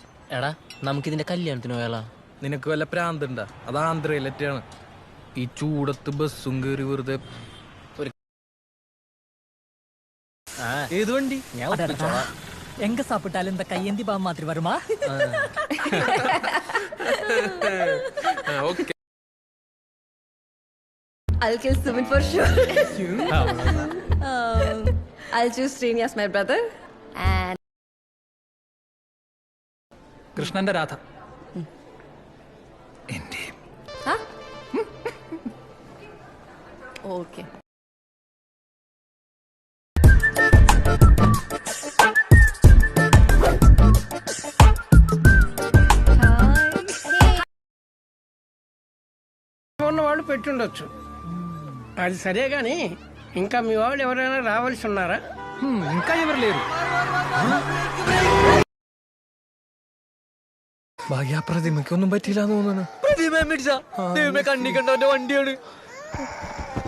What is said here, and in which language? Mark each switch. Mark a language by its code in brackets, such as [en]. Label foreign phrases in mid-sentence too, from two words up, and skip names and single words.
[ml] എടാ നമുക്കിതിന്റെ കല്യാണത്തിന് പോയാലോ? നിനക്ക് വല്ല പ്രാന്തുണ്ടാ? അത് ആന്ധ്രയിലെറ്റാണ്. ഈ ചൂടത്ത് ബസ്സും കയറി വെറുതെ. ഏത് വണ്ടി? ഞാൻ ഒപ്പിച്ചോളാം. [ta] எங்க சாப்பிட்டாலும் இந்த கையேந்தி பாவம் மாதிரி வருமா? [en] Okay. I'll kill Sumit for sure. I'll choose Srini as my brother. And [ml] കൃഷ്ണന്റെ രാധ. [en] huh? Okay. [te] ఉన్నవాళ్ళు పెట్టుండొచ్చు, అది సరే గాని ఇంకా మీ వాళ్ళు ఎవరైనా రావాల్సి ఉన్నారా? ఇంకా ఎవరు లేరు. [ml] ഭാഗ്യ പ്രതിമയ്ക്കൊന്നും പറ്റിയില്ല തോന്നുന്നു. പ്രതിമ കണ്ണി കണ്ടവന്റെ വണ്ടിയാണ്.